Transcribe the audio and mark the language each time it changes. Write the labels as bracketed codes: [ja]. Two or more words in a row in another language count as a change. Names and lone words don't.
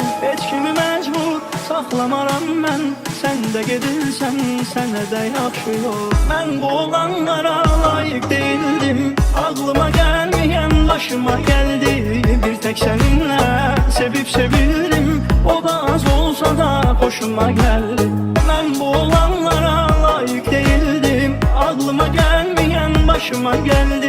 [az] Heç kimi məcbur saxlamaram mən, sən də gedirsən, sənə də yaxşı yol. Mən bu olanlara layiq değildim, ağlıma gəlməyən başıma gəldi. [tr] Bir tek seninle sevip sevildim, o da az olsa da hoşuma geldi. Ben bu olanlara layık değildim, aklıma gelmeyen başıma geldi.